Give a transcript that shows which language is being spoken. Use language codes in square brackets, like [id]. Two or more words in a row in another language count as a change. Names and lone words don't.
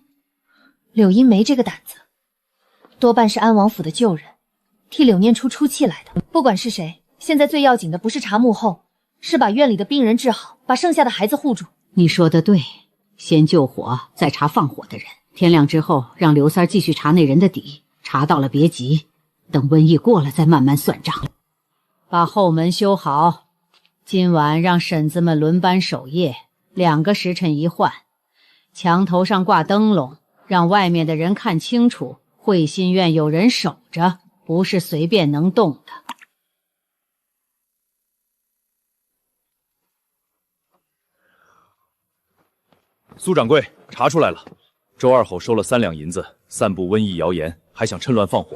[zh] 柳音沒這個膽子，多半是安王府的舊人，替柳念初出氣來的。不管是誰，現在最要緊的不是查幕後，是把院裡的病人治好，把剩下的孩子護住。你說的對，先救火，再查放火的人。天亮之後，讓劉三繼續查那人的底，查到了別急，等瘟疫過了再慢慢算賬。把後門修好，今晚讓嬸子們輪班守夜，2個時辰一換。牆頭上掛燈籠，讓外面的人看清楚，會心院有人守着，不是隨便能動的。蘇掌櫃，查出來了，周二吼收了3兩銀子，散布瘟疫謠言，還想趁亂放火。